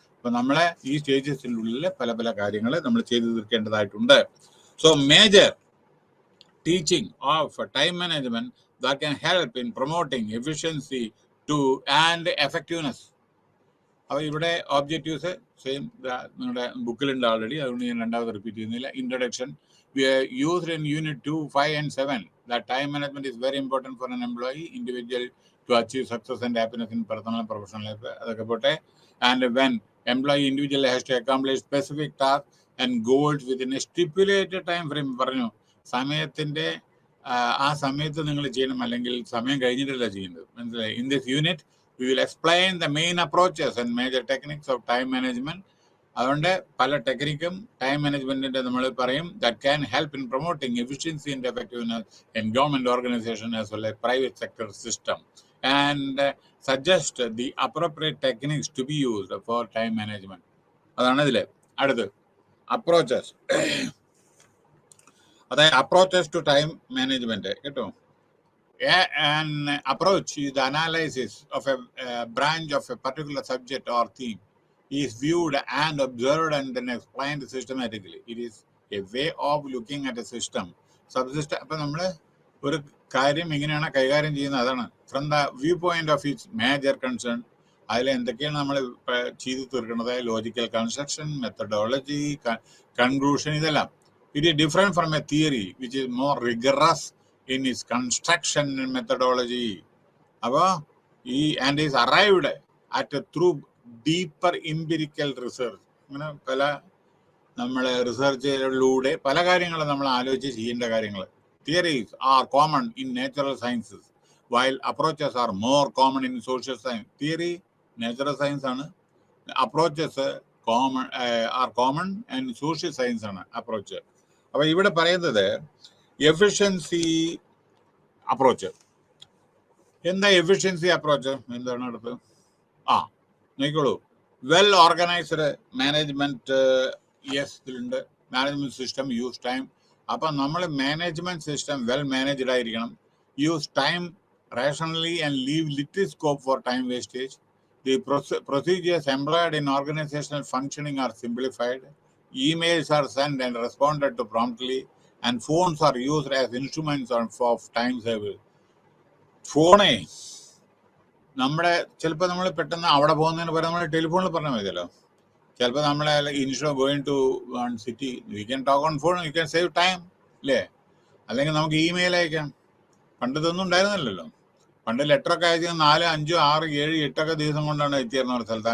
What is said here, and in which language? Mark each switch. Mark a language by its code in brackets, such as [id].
[ml] അപ്പം നമ്മളെ ഈ സ്റ്റേജസിനുള്ളിൽ പല കാര്യങ്ങൾ നമ്മൾ ചെയ്തു തീർക്കേണ്ടതായിട്ടുണ്ട്. [en] So major teaching of time management that can help in promoting efficiency and effectiveness. [ml] അപ്പോൾ ഇവിടെ ഒബ്ജക്റ്റീവ്സ് സെയിം നിങ്ങളുടെ ബുക്കിലുണ്ട് ഓൾറെഡി, അതുകൊണ്ട് ഞാൻ രണ്ടാമത് റിപ്പീറ്റ് ചെയ്യുന്നില്ല. [en] Introduction used in unit 2, 5 and 7 that time management is very important for an employee individual to achieve success and happiness in personal and professional life. [ml] അതൊക്കെ പോട്ടെ. [en] And when employee individual has to accomplish specific tasks and goals within a stipulated time frame, [ml] പറഞ്ഞു സമയത്തിന്റെ ആ സമയത്ത് നിങ്ങൾ ചെയ്യണം, അല്ലെങ്കിൽ സമയം കഴിഞ്ഞിട്ടല്ല ചെയ്യുന്നത്, മനസ്സിലായി? In this unit [en] we will explain the main approaches and major techniques of time management. [ml] അതുകൊണ്ട് പല ടെക്നിക്കും ടൈം മാനേജ്മെന്റിന്റെ നമ്മൾ പറയും [en] that can help in promoting efficiency and effectiveness in government organization as well as private sector system and suggest the appropriate techniques to be used for time management. [ml] അതാണ് ഇതിലെ അടുത്ത് approaches. അതായത് approaches to time management കേട്ടോ. [en] An approach is the analysis of a branch of a particular subject or theme is viewed and observed and then explained systematically. It is a way of looking at a system, subsystem. [ml] അപ്പം നമ്മൾ ഒരു കാര്യം എങ്ങനെയാണ് കൈകാര്യം ചെയ്യുന്നത്, അതാണ് [en] From the viewpoint of its major concern. [ml] അതിൽ എന്തൊക്കെയാണ് നമ്മൾ ചെയ്തു തീർക്കുന്നത്, ലോജിക്കൽ കൺസ്ട്രക്ഷൻ, മെത്തഡോളജി, കൺക്ലൂഷൻ, ഇതെല്ലാം. [en] It is different from a theory which is more rigorous in its construction and methodology. അപ്പോൾ and is arrived at through deeper empirical research. [ml] അങ്ങനെ പല നമ്മൾ റിസർച്ചിലൂടെ പല കാര്യങ്ങളും നമ്മൾ ആലോചിച്ച് ചെയ്യേണ്ട കാര്യങ്ങൾ. [en] Theories are common in natural sciences while approaches are more common in social science. [ml] Theory natural science ആണ്, [en] approaches are common and social science [ml] ആണ് അപ്രോച്ച്. അപ്പോൾ ഇവിടെ പറയുന്നത് എഫിഷ്യൻസി അപ്രോച്ച്. എന്താ എഫിഷ്യൻസി അപ്രോച്ച്? എന്താണ് അടുത്ത്? നോക്കിക്കോളൂ. [en] Well organised management, yes ഇതിലുണ്ട്. Management system, use time. [ml] അപ്പം നമ്മൾ മാനേജ്മെന്റ് സിസ്റ്റം വെൽ മാനേജ്ഡ് ആയിരിക്കണം. [en] Use time rationally and leave little scope for time wastage. The procedures employed in organizational functioning are simplified. Emails are sent and responded to promptly. And phones are used as instruments of time savers. [ml] ഫോണേ നമ്മുടെ ചിലപ്പോൾ നമ്മൾ പെട്ടെന്ന് അവിടെ പോകുന്നതിന് പകരം നമ്മൾ ടെലിഫോണിൽ പറഞ്ഞാൽ മതിയല്ലോ. ചിലപ്പോൾ നമ്മളെ [en] Instead of going to one city we can talk on phone, you can save time അല്ലേ? [ml] അല്ലെങ്കിൽ നമുക്ക് ഇമെയിൽ അയക്കാം. പണ്ട് ഇതൊന്നും ഉണ്ടായിരുന്നില്ലല്ലോ. പണ്ട് ലെറ്ററൊക്കെ അയച്ചാൽ 4, 5, 6, 7, 8 ദിവസം കൊണ്ടാണ് എത്തിയിരുന്ന ഒരു സ്ഥലത്ത്.